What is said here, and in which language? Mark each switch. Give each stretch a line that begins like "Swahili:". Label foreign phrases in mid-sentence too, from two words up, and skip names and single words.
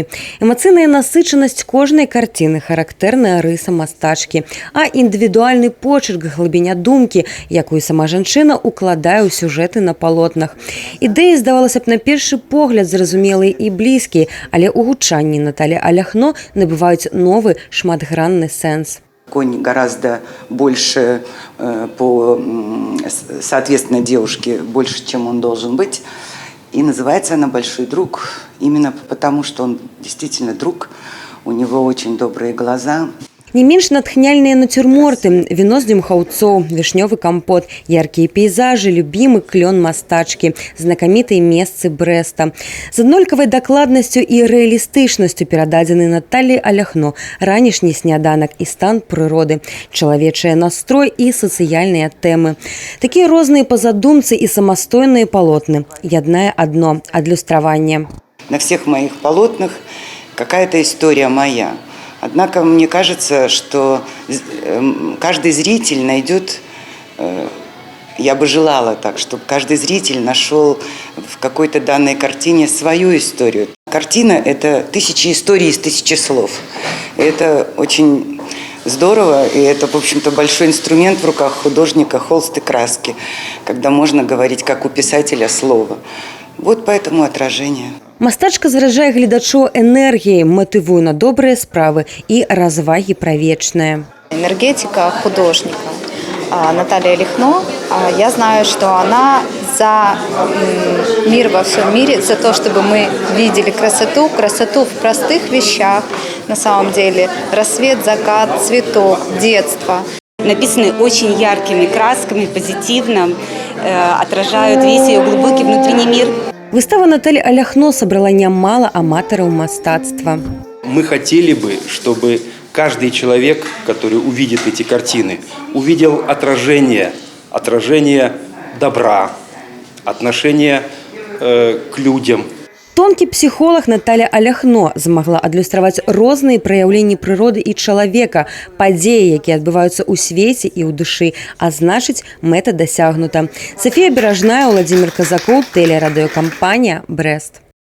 Belarusian: Эмацыйная насычанасць кожнай карціны характэрная рыса мастачкі, а індывідуальны почерк, глыбіня думкі, якую сама жанчына укладае ў сюжэты на палотнах. Ідэі, здавалася б, на першы погляд зразумелыя і блізкія, але ў гучанні Наталі Аляхно набываюць новы шматгранны сэнс.
Russian: Конь гораздо больше, соответственно, девушке больше, чем он должен быть. И называется она «Большой друг» именно потому, что он действительно друг, у него очень добрые глаза.
Belarusian: Не менш натхняльныя нацюрморты, вино з дзюмхаўцоў, вішнёвы кампот, яркія пейзажы, любімы клён мастачкі, знакамітыя месцы Брэста. З аднолькавай дакладнасцю і рэалістычнасцю перададзены Наталі Аляхно ранішні сняданак і стан прыроды, чалавечыя настрой і сацыяльныя тэмы. Такія розныя па задумцы і самастойныя палотны. Яднае адно – адлюстраванне.
Russian: На всех моих полотнах какая-то история моя. Однако мне кажется, что каждый зритель найдет, я бы желала так, чтобы каждый зритель нашел в какой-то данной картине свою историю. Картина – это тысячи историй из тысячи слов. Это очень здорово, и это, в общем-то, большой инструмент в руках художника, холст и краски, когда можно говорить, как у писателя, слово. Вот поэтому отражение.
Belarusian: Мастачка заражае гледачоў энергіяй, матывуе на добрыя справы і развагі пра вечнае.
Russian: Энергетика художника Наталья Аляхно, я знаю, что она за мир во всем мире, за то, чтобы мы видели красоту в простых вещах, на самом деле, рассвет, закат, цветок, детство. Написаны очень яркими красками, позитивно, отражают весь ее глубокий внутренний мир.
Belarusian: Выстава Наталі Аляхно собрала нямала аматараў мастацтва.
Russian: Мы хотели бы, чтобы каждый человек, который увидит эти картины, увидел отражение добра, отношение к людям.
Belarusian: Тонкі псіхолог Наталя Аляхно змагла адлюстраваць розныя праяўленні прыроды і чалавека, падзеі, якія адбываюцца ў свеце і ў душы, а значыць, мэта дасягнута. Софія Беражная, Владимир Казакоў, тэлерадыёкампанія «Брэст».